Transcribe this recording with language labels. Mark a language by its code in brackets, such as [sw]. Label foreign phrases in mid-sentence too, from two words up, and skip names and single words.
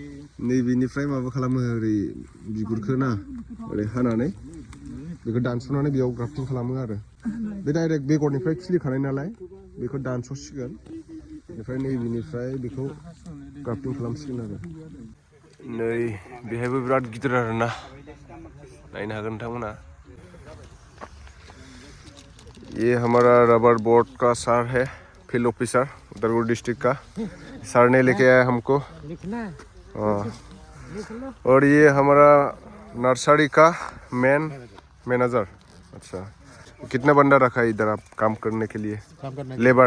[brx] नैबेनिफ्राय माबा खालामो ओरै बिगुरखौ ना ओरै हानानै बेखौ दानस'नानै बेयाव ग्राफ्टिं खालामो आरो बे डाइरेक्ट बेगरनिफ्राय खिलिखानाय नालाय बेखौ दानस'सिगोन बेनिफ्राय नैबेनिफ्राय बेखौ ग्राफ्टिं खालामसिगोन आरो नै बेहायबो बिराद गिदिर आरोना नायनो हागोन नोंथांमोना [hi] ये हमारा रबर बोर्ड का सर है [en] field officer [hi] उदालगुरी डिस्ट्रिक्ट का सर ने लेके आया हमको और ये हमारा नर्सरी का मैनेजर अच्छा कितना बंदा रखा है इधर आप काम करने के लिए लेबर